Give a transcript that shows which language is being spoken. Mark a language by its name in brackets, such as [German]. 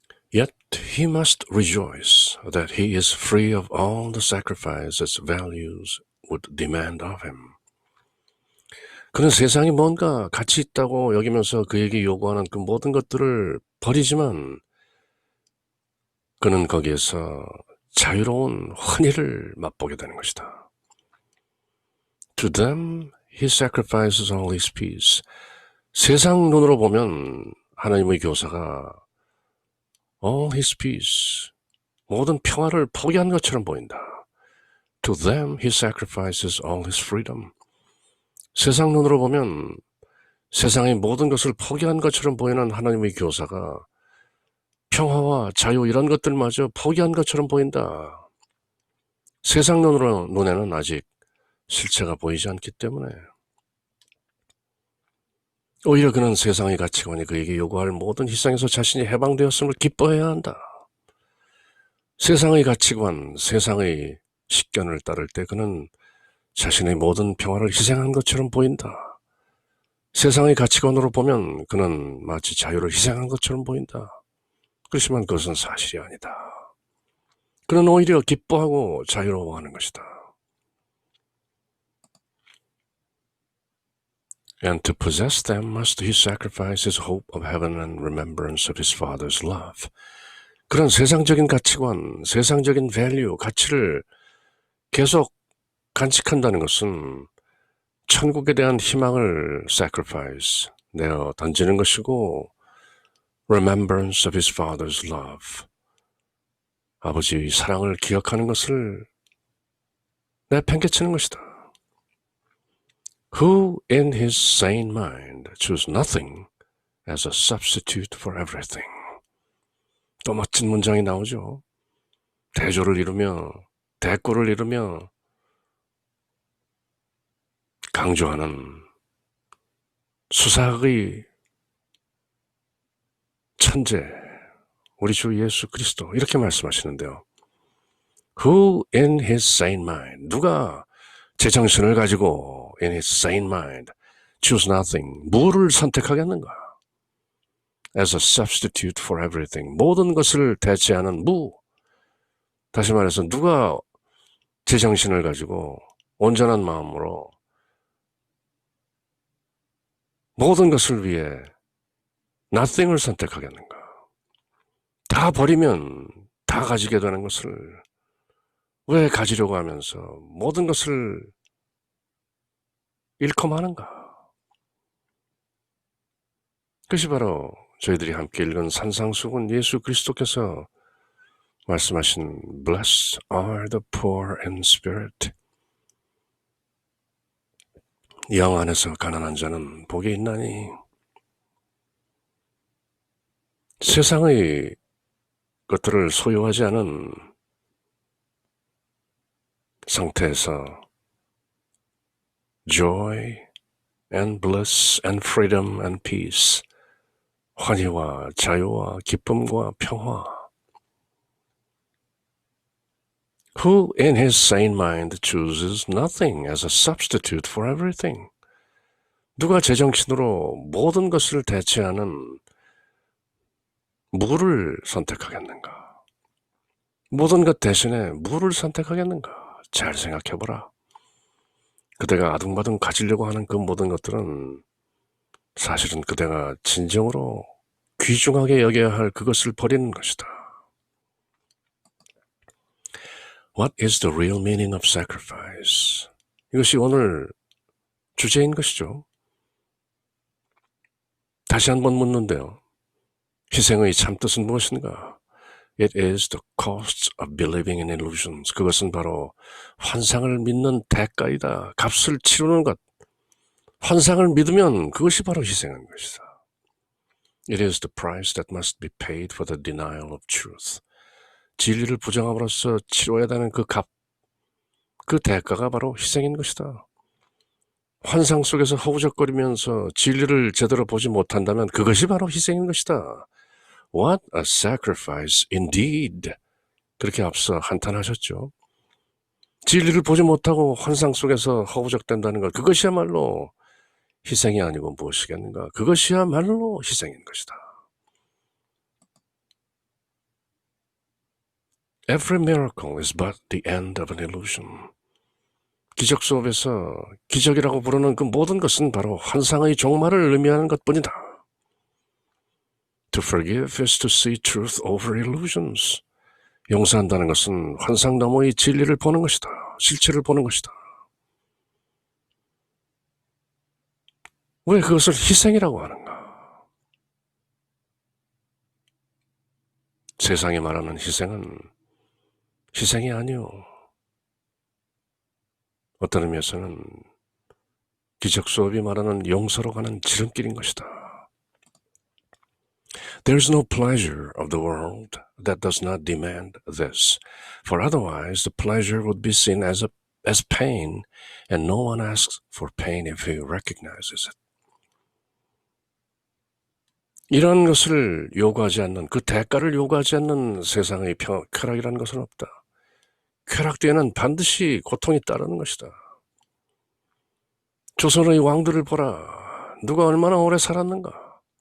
[English] Yet he must rejoice that he is free of all the sacrifices values would demand of him. [Korean] 그는 세상이 뭔가 가치 있다고 여기면서 그에게 요구하는 그 모든 것들을 버리지만 그는 거기에서 자유로운 환희를 맛보게 되는 것이다. [English] To them he sacrifices all his peace. [Korean] 세상 눈으로 보면 하나님의 교사가 [English] all his peace, [Korean] 모든 평화를 포기한 것처럼 보인다. [English] To them he sacrifices all his freedom. [Korean] 세상 눈으로 보면 세상의 모든 것을 포기한 것처럼 보이는 하나님의 교사가 평화와 자유 이런 것들마저 포기한 것처럼 보인다. 세상 눈에는 아직 실체가 보이지 않기 때문에 오히려 그는 세상의 가치관이 그에게 요구할 모든 희생에서 자신이 해방되었음을 기뻐해야 한다. 세상의 가치관, 세상의 식견을 따를 때 그는 자신의 모든 평화를 희생한 것처럼 보인다. 세상의 가치관으로 보면 그는 마치 자유를 희생한 것처럼 보인다. 그렇지만 그것은 사실이 아니다. 그는 오히려 기뻐하고 자유로워하는 것이다. [English] And to possess them must he sacrifice his hope of heaven and remembrance of his father's love. [Korean] 그런 세상적인 가치관, 세상적인 value, 가치를 계속 간직한다는 것은 천국에 대한 희망을 sacrifice, 내어 던지는 것이고 [English] remembrance of his father's love, [Korean] 아버지의 사랑을 기억하는 것을 내팽개치는 것이다. [English] Who in his sane mind choose nothing as a substitute for everything. [Korean] 또 멋진 문장이 나오죠. 대조를 이루며 대꾸를 이루며 강조하는 수사의 천재 우리 주 예수 그리스도 이렇게 말씀하시는데요. [English] Who in his sane mind, [Korean] 누가 제정신을 가지고 [English] in his sane mind choose nothing, [Korean] 무를 선택하겠는가? [English] As a substitute for everything, [Korean] 모든 것을 대체하는 무. 다시 말해서 누가 제정신을 가지고 온전한 마음으로 모든 것을 위해 nothing을 선택하겠는가? 다 버리면 다 가지게 되는 것을 왜 가지려고 하면서 모든 것을 잃고 마는가? 그것이 바로 저희들이 함께 읽은 산상수훈 예수 그리스도께서 말씀하신 [English] Blessed are the poor in spirit. [Korean] 영 안에서 가난한 자는 복이 있나니. 세상의 것들을 소유하지 않은 상태에서 [English] joy and bliss and freedom and peace, [Korean] 환희와 자유와 기쁨과 평화. [English] Who in his sane mind chooses nothing as a substitute for everything. [Korean] 누가 제정신으로 모든 것을 대체하는 무를 선택하겠는가? 모든 것 대신에 무를 선택하겠는가? 잘 생각해보라. 그대가 아둥바둥 가지려고 하는 그 모든 것들은 사실은 그대가 진정으로 귀중하게 여겨야 할 그것을 버리는 것이다. [English] What is the real meaning of sacrifice? [Korean] 이것이 오늘 주제인 것이죠. 다시 한번 묻는데요. 희생의 참뜻은 무엇인가? [English] It is the cost of believing in illusions. [Korean] 그것은 바로 환상을 믿는 대가이다. 값을 치르는 것. 환상을 믿으면 그것이 바로 희생인 것이다. [English] It is the price that must be paid for the denial of truth. [Korean] 진리를 부정함으로써 치러야 되는 그 값, 그 대가가 바로 희생인 것이다. 환상 속에서 허우적거리면서 진리를 제대로 보지 못한다면 그것이 바로 희생인 것이다. [English] What a sacrifice indeed. [Korean] 그렇게 앞서 한탄하셨죠. 진리를 보지 못하고 환상 속에서 허우적댄다는 것, 그것이야말로 희생이 아니고 무엇이겠는가? 그것이야말로 희생인 것이다. [English] Every miracle is but the end of an illusion. [Korean] 기적 수업에서 기적이라고 부르는 그 모든 것은 바로 환상의 종말을 의미하는 것뿐이다. [English] To forgive is to see truth over illusions. [Korean] 용서한다는 것은 환상 너머의 진리를 보는 것이다. 실체를 보는 것이다. 왜 그것을 희생이라고 하는가? 세상이 말하는 희생은 희생이 아니요. 어떤 의미에서는 기적 수업이 말하는 용서로 가는 지름길인 것이다. [English] There is no pleasure of the world that does not demand this, for otherwise the pleasure would be seen as pain, and no one asks for pain if he recognizes it. [Korean] 이런 것을 요구하지 않는, 그 대가를 요구하지 않는 세상의 쾌락이라는 것은 없다. 쾌락 뒤에는 반드시 고통이 따르는 것이다. 조선의 왕들을 보라. 누가 얼마나 오래 살았는가?